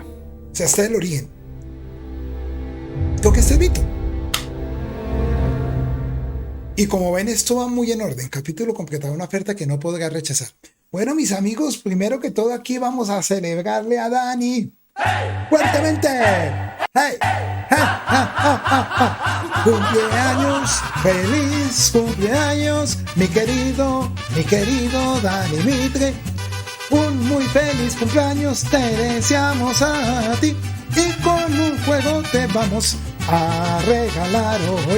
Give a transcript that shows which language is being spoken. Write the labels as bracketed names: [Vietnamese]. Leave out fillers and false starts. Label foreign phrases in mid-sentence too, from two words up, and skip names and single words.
[Spanish] O sea, este es el origen. Toque este Vito. Y como ven, esto va muy en orden. Capítulo completado, una oferta que no podrá rechazar. Bueno, mis amigos, primero que todo aquí vamos a celebrarle a Dani. ¡Fuertemente! ¡Hey! ¡Ja, ja, ja, ja, ja! ¡Cumpleaños! ¡Feliz cumpleaños! Mi querido Dani Mitre. Un muy feliz cumpleaños te deseamos a ti. Y con un juego te vamos a regalar hoy.